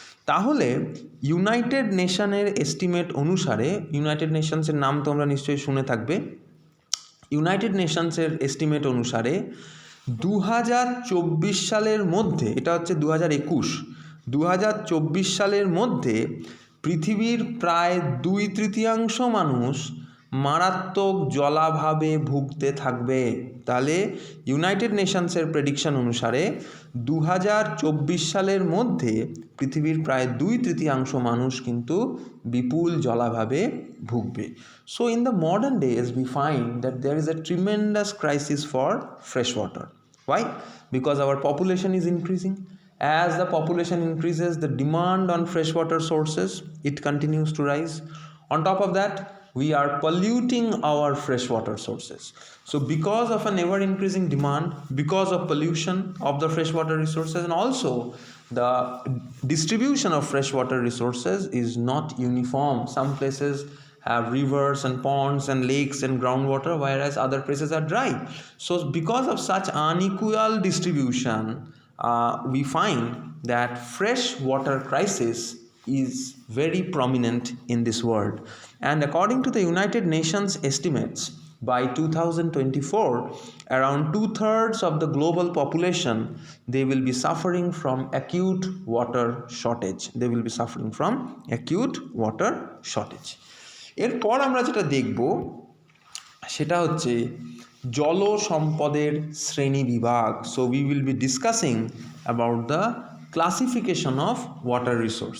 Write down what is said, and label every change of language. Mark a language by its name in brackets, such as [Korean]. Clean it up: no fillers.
[Bangla] তাহলে United নেশনের estimate অনুসারে, United নেশনসের নাম তোমরা নিশ্চয়ই শুনে থাকবে, ইউনাইটেড নেশনসের এস্টিমেট অনুসারে 2024 সালের মধ্যে, এটা হচ্ছে 2024 সালের মধ্যে পৃথিবীর প্রায় 2/3 মানুষ মারাত্মক জলাভাবে ভুগতে থাকবে। তাহলে ইউনাইটেড নেশনসের প্রেডিকশন অনুসারে 2024 সালের মধ্যে পৃথিবীর প্রায় 2/3 মানুষ কিন্তু বিপুল জলাভাবে ভুগবে। [English] So in the modern days we find that there is a tremendous crisis for fresh water. Why? Because our population is increasing. As the population increases, the demand on freshwater sources, it continues to rise. On top of that, we are polluting our freshwater sources. So because of an ever increasing demand, because of pollution of the freshwater resources, and also the distribution of freshwater resources is not uniform. Some places have rivers and ponds and lakes and groundwater, whereas other places are dry. So because of such unequal distribution, we find that fresh water crisis is very prominent in this world. And according to the United Nations estimates, by 2024, around 2/3 of the global population, they will be suffering from acute water shortage. They will be suffering from acute water shortage. [Bangla] এরপর আমরা যেটা দেখব সেটা হচ্ছে জল সম্পদের শ্রেণী বিভাগ। [English] So we will be discussing about the classification of water resource.